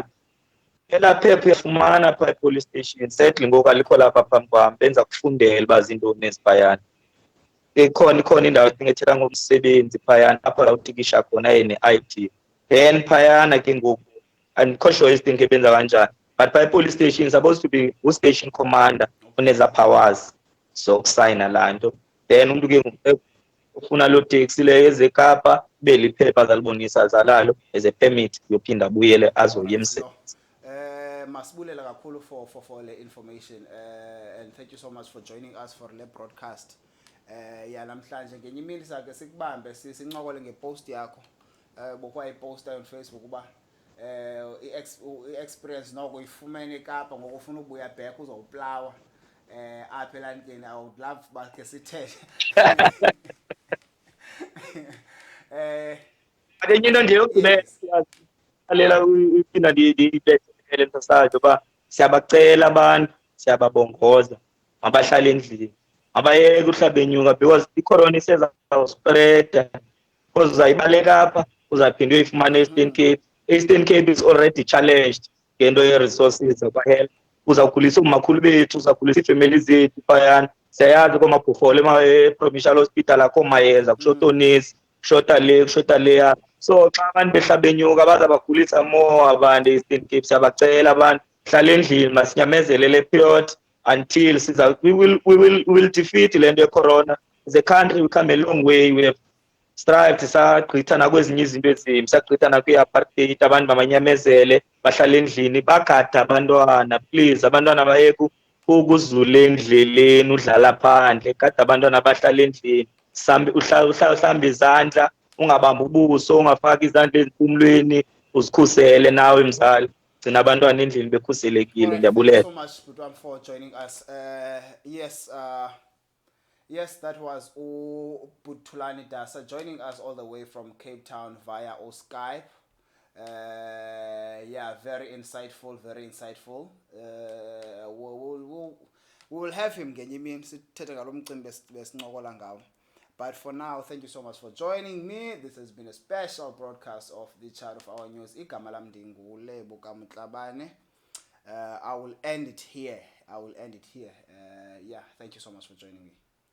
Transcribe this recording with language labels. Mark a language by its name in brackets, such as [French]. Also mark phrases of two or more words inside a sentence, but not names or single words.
[Xhosa] Elaa phepha uyafumana phaa e-police station, settle ngoku alikho lapha phambi kwam benza kufundela uba zintoni eziphayana. Ikhona indawo ethethela ngomsebenzi phayana apho uzawutikisha khona ne-ID, then phayana ke ngoku andikho sure izinto benza kanjani, [English] but by police station supposed to be u-station commander [Xhosa] oneza powers zokusayina laa nto. Then umntu ke ngoku ufuna loo teksi leyo ezeKapa ibe liphepha azalibonisa zalalo [English] as a permit [Xhosa] yophinda abuyele azoya emsebenzini. Masibulela kakhulu [English] for le information, and thank you so much for joining us for le broadcast. [Xhosa] Namhlanje ngenye imini sakhe sikubambe sincokole ngepost yakho bokwayiposta [English] on Facebook [Xhosa] uba i-experience noko ifumene eKapa ngoku ufuna ubuya back uzowuplawa apha elantini. [English] I would love [Xhosa] bakhe sithethe enye into nje yokugqibela uphinda ndiyibethele emsasayo uba siyabacela abantu, siyababongoza mabahlale endlini, mabayeke uhlala benyuka because i-corona isezawuspreda because uzayibaleka apha uzaphinda uyoyifumana e-Eastern Cape. [English] Eastern Cape is already challenged [Xhosa] ngento ye-resources zakwa-health. Uzawugulisa oomakhulu bethu, uzawugulisa iifemeli zethu phayana. Siyayazi koomabhufolo e-provincial hospital akho mayeza, kushota oonesi, kushota le kushota leya. So xa abantu behlala benyuka bazabagulisa more abantu e-Eastern Cape. Siyabacela abantu hlala endlini, masinyamezele le period [English] until we will defeat [Xhosa] le nto ye-corona. [English] As a country we come a long way, we have strived, [Xhosa] sagqitha nakwezinye izinto ezimbi, sagqitha nakwi-apartheid. Abantu mabanyamezele bahlale endlini bagade abantwana, please. Abantwana bayeke ukuzula endleleni udlala phandle, gada abantwana bahlala endlini. Uhlamba izandla, ungabambi ubuso, ungafaki izandla ezimpumlweni, uzikhusele nawe mzali. Gcina abantwana endlini bekhuselekile. Ndiyabulela. [English] Thank you so much Butwan for joining us. Yes, that was Butulani Dasa joining us all the way from Cape Town via Skype. Very insightful. We will have him [Xhosa] ngenye imini sithethe ngalo mcimbi besincokola ngawo. [English] But for now, thank you so much for joining me. This has been a special broadcast of the Chat of Our News. [Xhosa] Igama lam ndinguLebo Kamutlabane. [English] I will end it here. Thank you so much for joining me.